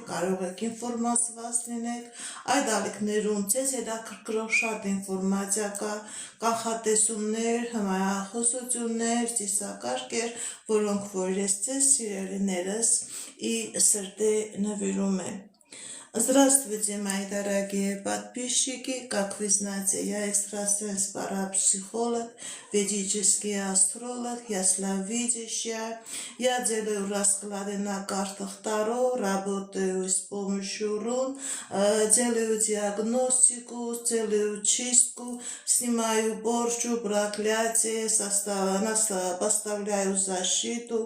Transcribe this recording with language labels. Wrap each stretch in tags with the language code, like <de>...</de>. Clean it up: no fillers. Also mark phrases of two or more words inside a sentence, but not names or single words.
<hy>կարող եք ինֆորմացված լինել, այդ ալիքներում ձեզ հետաքրքրող շատ ինֆորմացիա կա, կանխատեսումներ, հմայախոսություններ, ծիսակարգեր, որոնք որ ես ձեզ սիրելիներս ի սրտե նվիրում եմ։</hy> <ru>Здравствуйте, мои дорогие подписчики, как вы знаете, я экстрасенс-парапсихолог, ведический астролог, ясновидящая. Я делаю расклады на картах Таро, работаю с помощью рун, делаю диагностику, делаю чистку, снимаю порчу, проклятие, поставляю защиту.</ru>